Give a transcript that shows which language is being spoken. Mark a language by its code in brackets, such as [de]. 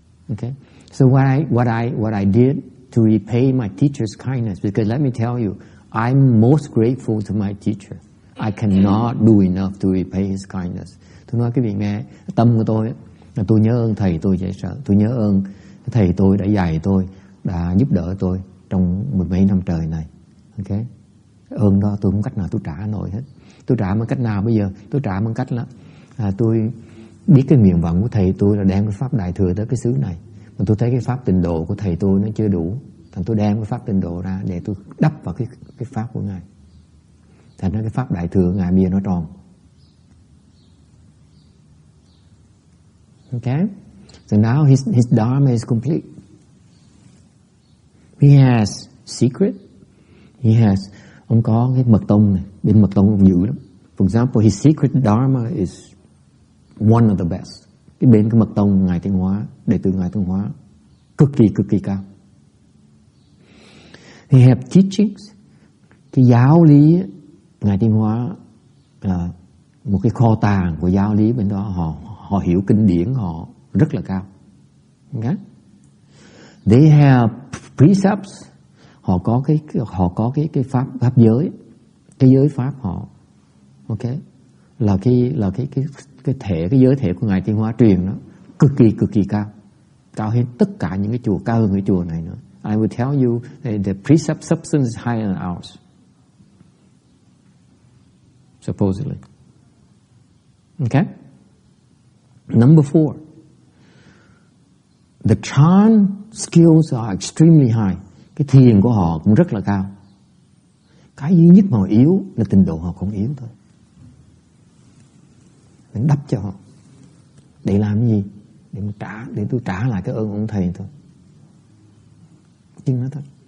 [en] Okay, so what I did to repay my teacher's kindness, because let me tell you, I'm most grateful to my teacher. I cannot do enough to repay his kindness. [vi] Tôi nói cái vị nghe, tâm của tôi là tôi nhớ ơn thầy tôi dễ sợ. Tôi nhớ ơn thầy tôi đã dạy tôi, đã giúp đỡ tôi trong mười mấy năm trời này. Ok, ơn đó tôi không cách nào tôi trả nổi hết. Tôi trả bằng cách nào bây giờ? Tôi trả bằng cách là tôi biết cái nguyện vọng của thầy tôi là đem cái pháp đại thừa tới cái xứ này, mà tôi thấy cái pháp tịnh độ của thầy tôi nó chưa đủ, thành tôi đem cái pháp tịnh độ ra để tôi đắp vào cái pháp của ngài. Thành ra cái pháp đại thừa ngài bây giờ nó tròn. [en] Okay, so now his dharma is complete. He has secret. He has, [vi] ông có cái mật tông này, bên mật tông ông dữ lắm. [en] For example, his secret dharma is one of the best. [vi] Cái bên cái mật tông ngài Tiến Hóa, đệ tử ngài Tiến Hóa cực kỳ cao. [en] He have teachings. [vi] Cái giáo lý ngài Tiến Hóa là một cái kho tàng của giáo lý bên đó, họ hiểu kinh điển họ rất là cao. Okay? [en] They have precepts. [vi] Họ có cái pháp giới, cái giới pháp họ. Okay? Là cái giới thể của ngài Tiến Hóa truyền đó cực kỳ cao hơn tất cả những cái chùa, cao hơn cái chùa này nữa. [en] I will tell you the precept substance is higher than ours, supposedly. Okay? Number 4, the chan skills are extremely high. [vi] Cái thiền của họ cũng rất là cao. Cái duy nhất mà họ yếu là tịnh độ họ không yếu thôi. Mình đắp cho họ. Để làm cái gì? Để tôi trả lại cái ơn ông thầy thôi. Chừng đó thôi.